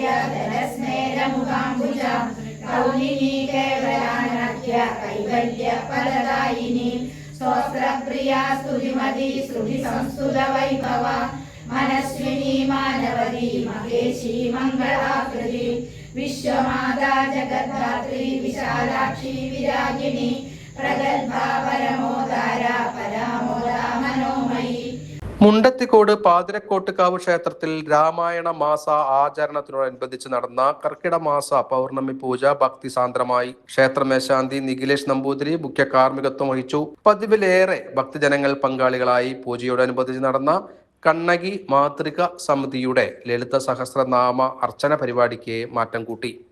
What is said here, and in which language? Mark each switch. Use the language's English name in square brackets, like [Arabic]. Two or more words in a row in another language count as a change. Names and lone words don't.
[Sanskrit] धनस्मेरमुखाम्बुज कौलिनी केवलानाख्य कैवल्यफलदायिनी स्तोत्रप्रिया स्तुतिमती श्रुतिसंस्तुतवैभव मनस्विनी मानवदी महेशी मङ्गलाकृति विश्वमाता जगद्धात्री विशालाक्षी विरागिणी प्रगल्भा परमोदारा परामोदा मनोमयी. [Malayalam] മുണ്ടത്തിക്കോട് പാതിരക്കോട്ടുകാവ് ക്ഷേത്രത്തിൽ രാമായണ മാസ ആചരണത്തിനോടനുബന്ധിച്ച് നടന്ന കർക്കിട മാസ പൗർണമി പൂജ ഭക്തിസാന്ദ്രമായി. ക്ഷേത്രമേശാന്തി നിഖിലേഷ് നമ്പൂതിരി മുഖ്യ കാർമ്മികത്വം വഹിച്ചു. പതിവിലേറെ ഭക്തജനങ്ങൾ പങ്കാളികളായി. പൂജയോടനുബന്ധിച്ച് നടന്ന കണ്ണകി മാതൃക സമിതിയുടെ ലളിത സഹസ്രനാമ അർച്ചന പരിപാടിക്ക് മാറ്റം കൂട്ടി.